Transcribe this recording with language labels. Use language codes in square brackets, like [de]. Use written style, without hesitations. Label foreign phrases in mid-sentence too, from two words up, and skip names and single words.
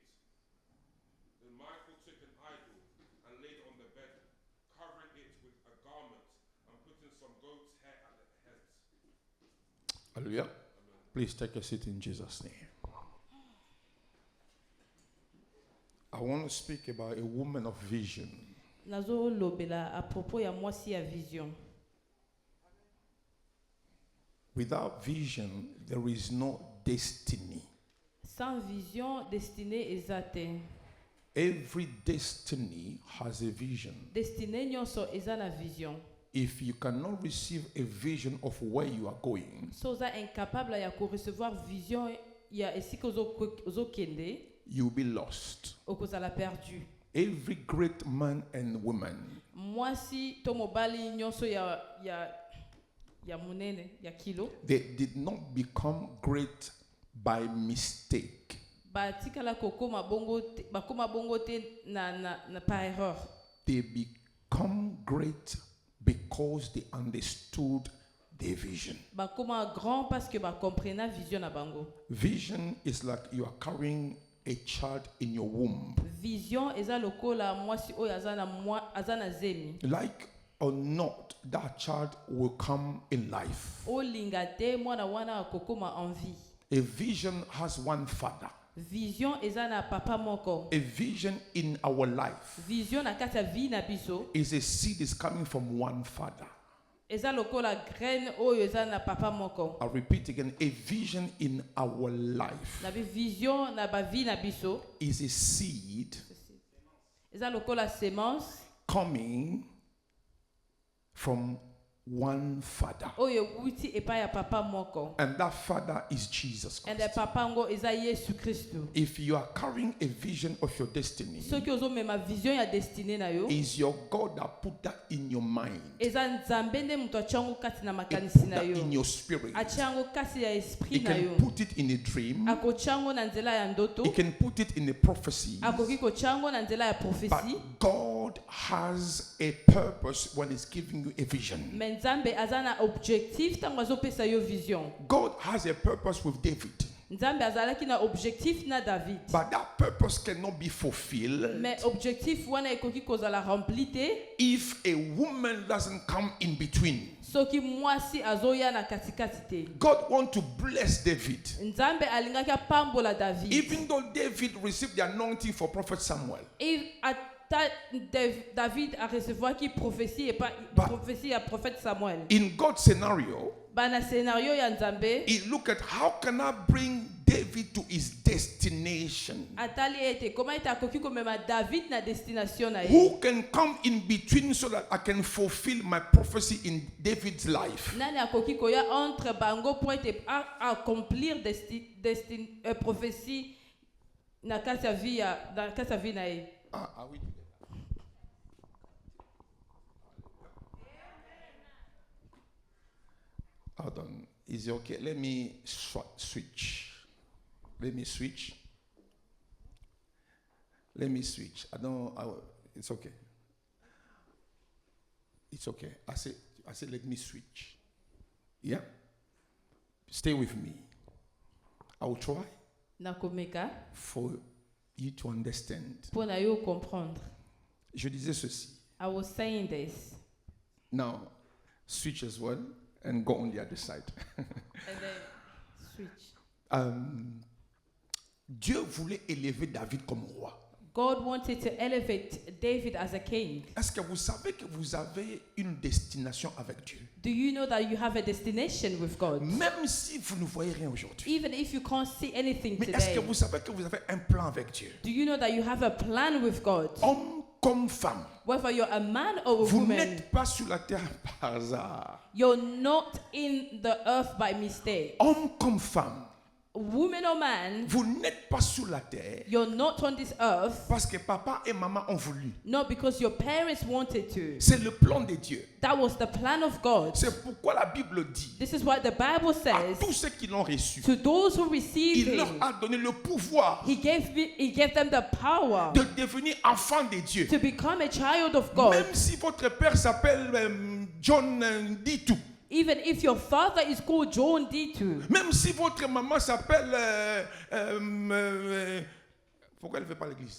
[en] Then Michal took an idol and laid it on the bed, covering it with a garment and putting some goat's hair at the head. Hallelujah. Please take a seat in Jesus' name. I want to speak about a woman of vision. [ln] Nazo lobela [fr] à propos [ln] ya mwasi ya vision. [en] Without vision, there is no destiny. [fr] Sans vision, [ln] destinée ezate. [en] Every destiny has a vision. [ln] Destinée nyonso eza na vision. [en] If you cannot receive a vision of where you are going, [ln] Soza incapable ya ko recevoir vision ya esika ozo kende, [en] you will be lost. [ln] okozala perdu. [en] Every great man and woman [ln] Mwasi to mobali nyonso ya munene ya kilo. [en] they did not become great by mistake. [ln] Batikala kokoma bongo te na [fr] par erreur. [en] They become great because they understood their vision. [ln] Bakoma [fr] grand parce que [ln] ba comprena vision na bango. [en] Vision is like you are carrying a child in your womb. [ln] Vision eza lokola mwasi oyo azana zemi. [en] Like or not, that child will come in life. [ln] Olinga te mwana wana kokoma [fr] en vie. [en] A vision has one father. [ln] Vision eza na papa moko. [en] A vision in our life [ln] Vision na kati ya vie na biso [en] is a seed is coming from one father. [ln] eza lokola graine oyo eza na papa moko. [en] I'll repeat again. A vision in our life [ln] Na vision na ba vie na biso [en] is a seed [ln] eza lokola semence [en] coming from one father. [ln] oyo wuti epai ya papa moko. [en] And that father is Jesus And Christ. [ln] papa ngo eza Yesu Kristo. [en] If you are carrying a vision of your destiny, [ln] Soki ozo mema vision ya destinée na yo [en] is your God that put that in your mind, [ln] eza nzambe nde mutu achango kati na [en] He [ln] makanisi [en] put [ln] na [en] that [ln] yo. [en] in your spirit. [ln] Achango kasi ya [en] He [ln] esprit na yo. [en] can put it in a dream. [ln] Akochango na nzela ya ndoto. [en] He can put it in a prophecy. [ln] Akoki kochango na nzela ya [en] But [ln] prophétie. [en] God has a purpose when He's giving you a vision. [ln] Mais nzambe azana objectif tango azopesa yo vision. [en] God has a purpose with David. [ln] Nzambe azalaki na objectif na David. [en] But that purpose cannot be fulfilled [ln] Mais objectif wana ekoki kozala rempli te [en] if a woman doesn't come in between. [ln] soki mwasi azoya na katikati te. [en] God wants to bless David. [ln] Nzambe alingaki apambola David. [en] Even though David received the anointing for Prophet Samuel, [fr] David a recevoir qui prophétie et pas [en] But- [fr] prophétie à prophète Samuel. [en] in God's scenario, [ln] Bana scénario ya Nzambe [en] he looked at how can I bring David to his destination? [ln] atali ete comment ita koki komema David na destination na ye. [en] Who can come in between so that I can fulfill my prophecy in David's life? [ln] Nani akoki koya entre bango pour ete [fr] accomplir prophétie [ln] na kati ya vie na ye. [en] Are we together? Hold on. Is it okay? Let me switch. Let me switch. It's okay. It's okay. I said let me switch. Yeah? Stay with me. I will try [ln] nakomeka [en] for you to understand. [ln] pour na yo comprendre. [fr] Je disais ceci. [en] I was saying this, Now, switch as well and go on the other side. and then switch. [fr] Dieu voulait élever David comme roi. [en] God wanted to elevate David as a king. [fr] Est-ce que vous savez que vous avez une destination avec Dieu? [en] Do you know that you have a destination with God? [fr] Même si vous ne voyez rien aujourd'hui. [en] Even if you can't see anything [fr] Mais est-ce que [en] today, [fr] vous savez que vous avez un plan avec Dieu? [en] do you know that you have a plan with God? [fr] Homme comme femme, [en] Whether you're a man or a [fr] vous [en] woman, [fr] n'êtes pas sur la terre par hasard. [en] you're not in the earth by mistake. [fr] Homme comme femme, [en] Woman or man, [fr] vous n'êtes pas sur la terre [en] you're not on this earth, [fr] parce que papa et maman ont voulu. [en] not because your parents wanted to. [fr] C'est le plan de Dieu. [en] That was the plan of God. [fr] C'est pourquoi la Bible dit [en] This is what the Bible [fr] à [en] says. [fr] tous ceux qui l'ont reçu, [en] To those who received [fr] il leur [en] him, [fr] a donné le pouvoir [en] he gave them the power [fr] de devenir enfants de Dieu. [en] to become a child of God. [fr] Même si votre père s'appelle John Ditu, [en] Even if your father is called John D2, [fr] même si votre maman s'appelle... pourquoi elle ne fait pas l'église?